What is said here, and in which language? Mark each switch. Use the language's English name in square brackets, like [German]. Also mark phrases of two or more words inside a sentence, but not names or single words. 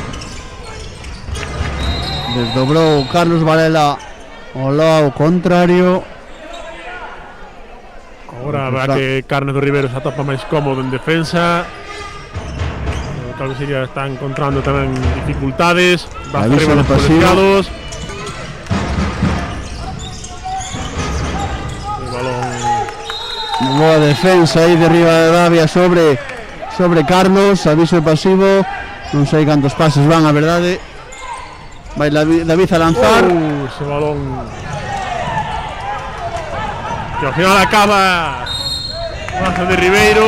[Galician] Desdobrou Carlos Varela ao lado contrario. Agora verá que Carlos do Ribeiro se atopa máis cómodo en defensa. O Calvo Siria está encontrando tamén dificultades. [Spanish] Va arriba los colegiados. El balón. [Galician] Boa defensa aí de Rivadavia sobre Carlos. Aviso pasivo. Non sei cantos pases van, a verdade. Vai David a lanzar. Ese balón que ao final acaba Mazo de Ribeiro.